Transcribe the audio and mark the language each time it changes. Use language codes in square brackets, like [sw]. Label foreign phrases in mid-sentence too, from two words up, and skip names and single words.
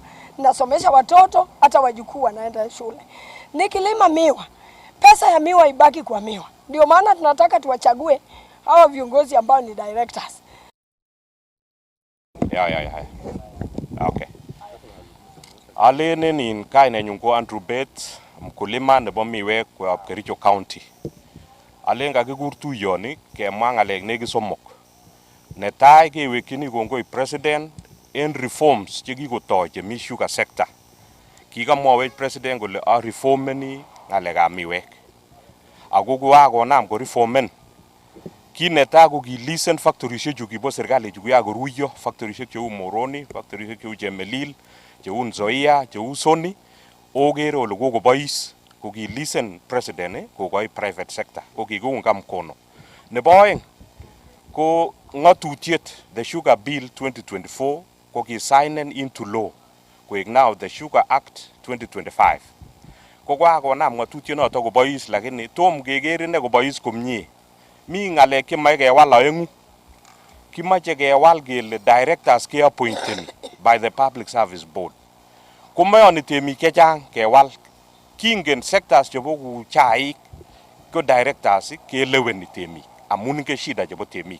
[sw] Nasomesha watoto, hata wajukuu wanaenda shule. Nikilima miwa, pesa ya miwa ibaki kwa miwa. Ndio maana tunataka tuwachague hawa viongozi ambao ni directors. Okay. [kln] Alene ni kaine nyungo Andrew Bates, mkulima nebo miwek kwa Kericho County. Alenga kigurtu yoni kemwa ngalek nekisomok. Netai kewekchini kongoi president en reforms chekikotoi chemi [en] sugar sector. [kln] Kikamwawech president kole reformeni ngalekab miwek. Ako kokakonam ko reformen. Ki netai ko kilisen factorisiek chu kibo serikali chu koruiyo, factorisiek cheu Muhoroni, factorisiek cheu Chemelil, cheu Nzoia, cheu Sony, okere ole kokobois ko kilisen president kokoi [en] private sector, [kln] ko kikiunga mkono. Nebo oeng ko ngatutiet the Sugar Bill 2024 ko kisignen [en] into law [kln] koek now the Sugar Act 2025. Ko kakonam ngatutiet noto kobois lakini tom keker ine kobois komie. Mi ngalek chemache kewal oengu. Kimache kewal kele directors keappointeni [en] by the Public Service Board. [kln] Komayoni temik chechang kewal. Kingen sectors chebo ku chaik ko directors keleweni temik amun ke shida chebo temik.